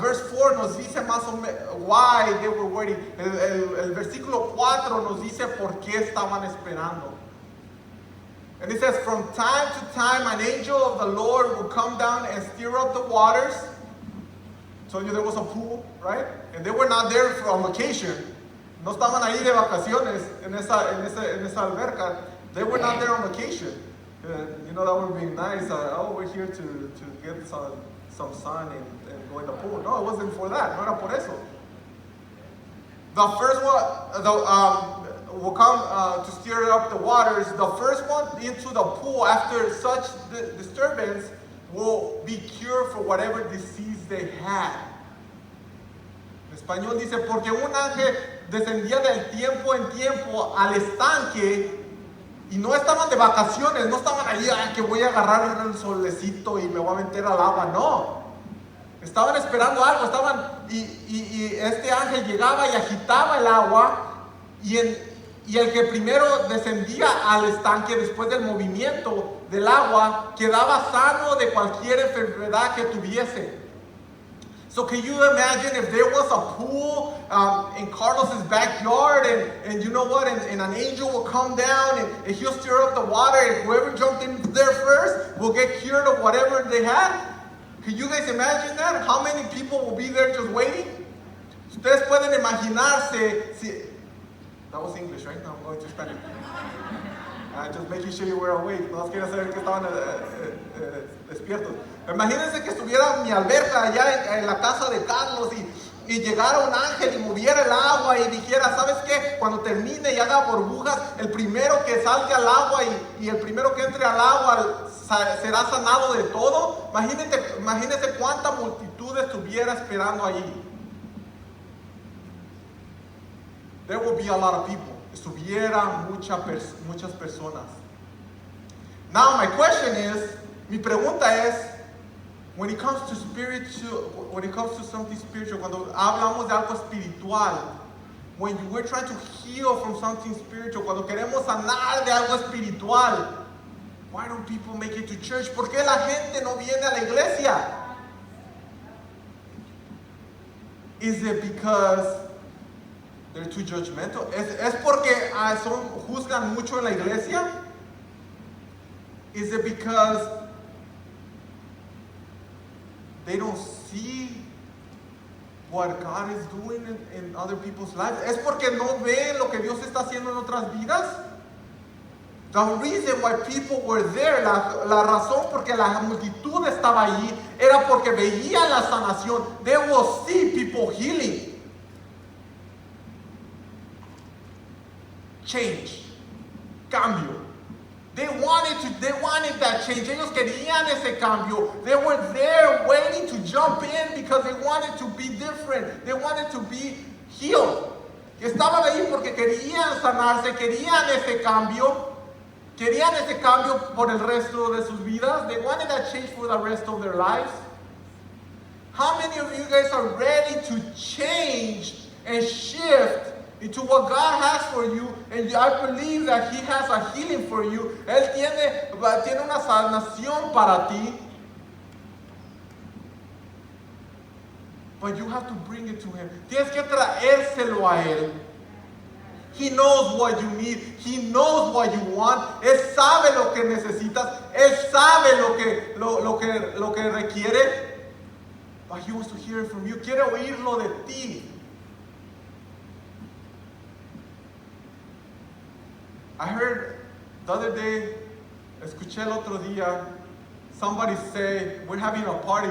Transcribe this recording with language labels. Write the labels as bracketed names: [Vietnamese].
[Spanish] verse 4 nos dice más o menos [English] why they were waiting. [Spanish] El versículo 4 nos dice por qué estaban esperando. [English] And it says, from time to time an angel of the Lord would come down and stir up the waters. Told you there was a pool, right? And they were not there for on vacation. No estaban ahí de vacaciones en esa alberca. They were not there on vacation. You know, that would be nice. We're here to get some sun and go in the pool. No, it wasn't for that. No era por eso. The first one will come to stir up the waters. The first one into the pool after such disturbance will be cured for whatever disease they had. [Spanish] En español dice, porque un ángel descendía del tiempo en tiempo al estanque. Y no estaban de vacaciones, no estaban ahí, que voy a agarrar el solecito y me voy a meter al agua, no. Estaban esperando algo, y este ángel llegaba y agitaba el agua, y el que primero descendía al estanque después del movimiento del agua, quedaba sano de cualquier enfermedad que tuviese. [English] So can you imagine if there was a pool in Carlos's backyard and you know what, and an angel will come down and he'll stir up the water and whoever jumped in there first will get cured of whatever they had? Can you guys imagine that? How many people will be there just waiting? [Spanish] Ustedes pueden imaginarse, [English] that was English, right? No, I'm going to Spanish. Just making sure you were awake. [Spanish] No quiero saber que estaban despiertos. Imagínense que estuviera mi alberca allá en la casa de Carlos y llegara un ángel y moviera el agua y dijera, ¿sabes qué? Cuando termine y haga burbujas, el primero que salga al agua y el primero que entre al agua será sanado de todo. Imagínense cuánta multitud estuviera esperando allí. [English] There will be a lot of people. [Spanish] Estuviera muchas personas. [English] Now my question is, [Spanish] mi pregunta es, [English] when it comes to something spiritual, [Spanish] cuando hablamos de algo espiritual, [English] when we're trying to heal from something spiritual, [Spanish] cuando queremos sanar de algo espiritual, [English] Why don't people make it to church? [Spanish] ¿Por qué la gente no viene a la iglesia? [English] Is it because they're too judgmental? [Spanish] ¿Es porque juzgan mucho en la iglesia? [English] Is it because they don't see what God is doing in other people's lives? [Spanish] ¿Es porque no ven lo que Dios está haciendo en otras vidas? [English] The reason why people were there, [Spanish] la razón porque la multitud estaba allí, era porque veían la sanación. [English] They will see people healing. Change. Cambio. They wanted that change. [Spanish] Ellos querían ese cambio. [English] They were there waiting to jump in because they wanted to be different. They wanted to be healed. [Spanish] Estaban ahí porque querían sanarse, querían ese cambio. Querían ese cambio por el resto de sus vidas. [English] They wanted that change for the rest of their lives. How many of you guys are ready to change and shift into what God has for you? And I believe that He has a healing for you. [Spanish] Él tiene una sanación para ti. [English] But you have to bring it to Him. [Spanish] Tienes que traérselo a Él. [English] He knows what you need. He knows what you want. [Spanish] Él sabe lo que necesitas. Él sabe lo que requiere. [English] But He wants to hear it from you. [Spanish] Quiere oírlo de ti. [English] I heard the other day, [Spanish] escuché el otro día, [English] somebody say, we're having a party.